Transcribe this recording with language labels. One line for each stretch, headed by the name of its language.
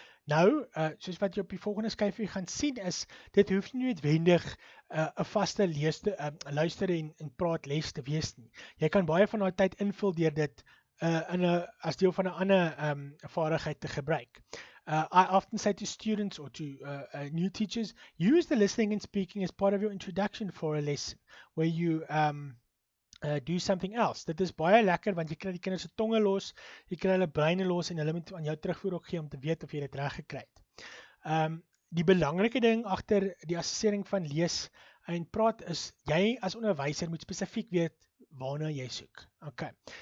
Afrikaans: Nou, soos wat jy op die volgende skyfie gaan sien is, dit hoef nie noodwendig 'n vaste luister en praat les te wees nie. Jy kan baie van daai tyd invul deur dit as deel van 'n ander vaardigheid te gebruik.
English: I often say to students or to new teachers, use the listening and speaking as part of your introduction for a lesson where you do something else.
Afrikaans: Dit is baie lekker want jy kry die kinders se tonge los, jy kry hulle breine los en hulle moet aan jou terugvoer ook gee om te weet of jy dit reg gekry het. Die belangrike ding agter die assessering van lees en praat is jy as onderwyser moet spesifiek weet waarna jy soek. Okay.